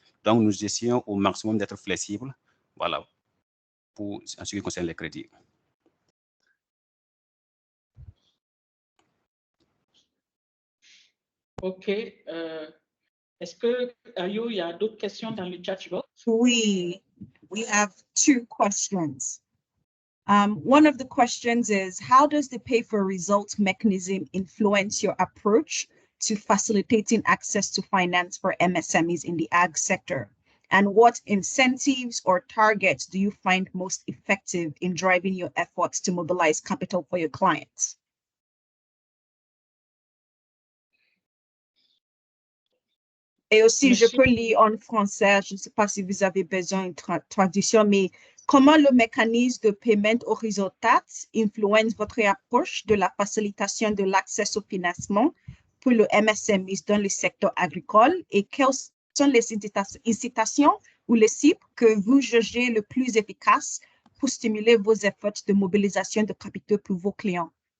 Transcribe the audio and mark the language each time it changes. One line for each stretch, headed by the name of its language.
French: Donc, nous essayons au maximum d'être flexibles, voilà, en ce qui concerne les crédits. OK. Est-ce que, Ayo, il y a d'autres questions dans le chat box?
English: We have two questions. One of the questions is, how does the pay for results mechanism influence your approach to facilitating access to finance for MSMEs in the ag sector? And what incentives or targets do you find most effective in driving your efforts to mobilize capital for your clients?
French: Et aussi, je peux lire en français, je ne sais pas si vous avez besoin d'une traduction, mais comment le mécanisme de paiement horizontal influence votre approche de la facilitation de l'accès au financement pour le MSMI dans le secteur agricole et quelles sont les incitations ou les cibles que vous jugez le plus efficaces pour stimuler vos efforts de mobilisation de capitaux pour vos clients?